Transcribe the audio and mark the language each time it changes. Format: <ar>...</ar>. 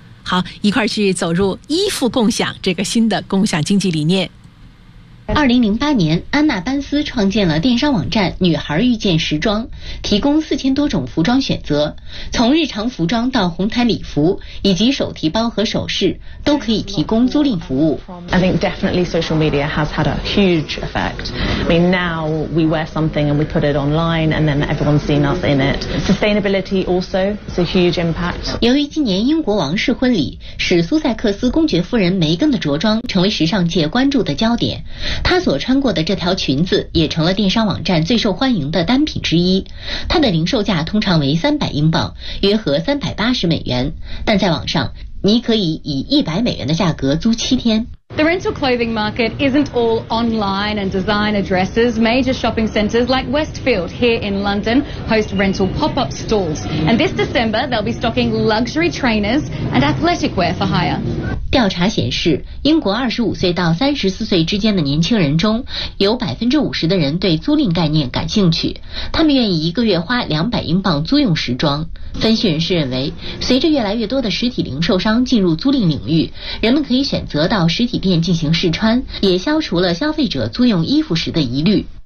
<zh>好，一块去走入衣服共享这个新的共享经济理念。 2008年，安娜班斯创建了电商网站女孩遇见时装，提供4000多种服装选择，从日常服装到红毯礼服以及手提包和首饰，都可以提供租赁服务。</zh> <en>I think definitely social media has had a huge effect. I mean, now we wear something and we put it online and then everyone's seen us in it. Sustainability also is a huge impact.</en> <zh>由于今年英国王室婚礼，使苏塞克斯公爵夫人梅根的着装成为时尚界关注的焦点，她所穿过的这条裙子也成了电商网站最受欢迎的单品之一。它的零售价通常为300英镑，约合380美元，但在网上你可以以100美元的价格租7天。</zh> <en>The rental clothing market isn't all online and designer dresses. Major shopping centers like Westfield here in London host rental pop-up stores. And this December, they'll be stocking luxury trainers and athletic wear for hire.</en> <zh>调查显示，英国25岁到34岁之间的年轻人中，有50%的人对租赁概念感兴趣，他们愿意一个月花200英镑租用时装。分析人士认为，随着越来越多的实体零售商进入租赁领域，人们可以选择到实体店进行试穿，也消除了消费者租用衣服时的疑虑。</zh>